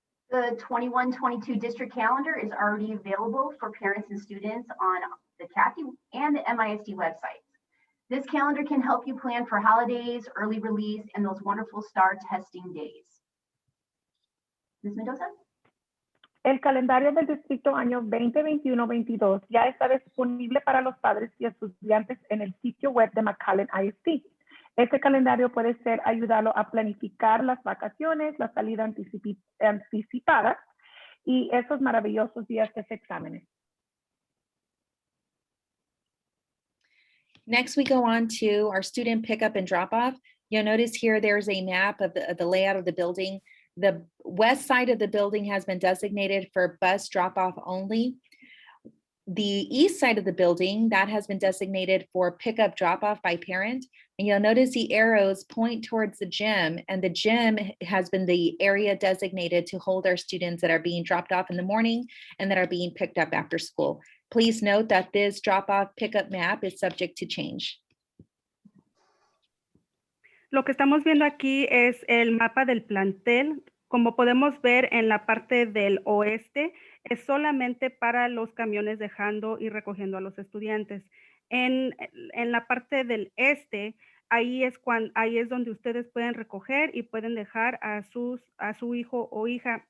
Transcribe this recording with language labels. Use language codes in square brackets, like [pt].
[en] The 21-22 district calendar is already available for parents and students on the Cathey and the MISD websites. This calendar can help you plan for holidays, early release, and those wonderful STAR testing days. Ms. Mendoza? [es] El calendario del distrito año 2021-22 ya está disponible para los padres y estudiantes en el sitio web de McAllen ISD. Este calendario puede ayudarlo a planificar las vacaciones, la salida anticipada y esos maravillosos días de exámenes. [en] Next, we go on to our student pickup and drop off. You'll notice here there's a map of the layout of the building. The west side of the building has been designated for bus drop off only. The east side of the building, that has been designated for pickup drop off by parent. And you'll notice the arrows point towards the gym, and the gym has been the area designated to hold our students that are being dropped off in the morning and that are being picked up after school. Please note that this drop off pickup map is subject to change. [es] Lo que estamos viendo aquí es el mapa del plantel. Como podemos ver en la parte del oeste, es solamente para los camiones dejando y recogiendo a los estudiantes. En la parte del este, ahí es donde ustedes pueden recoger y pueden dejar a su hijo o hija.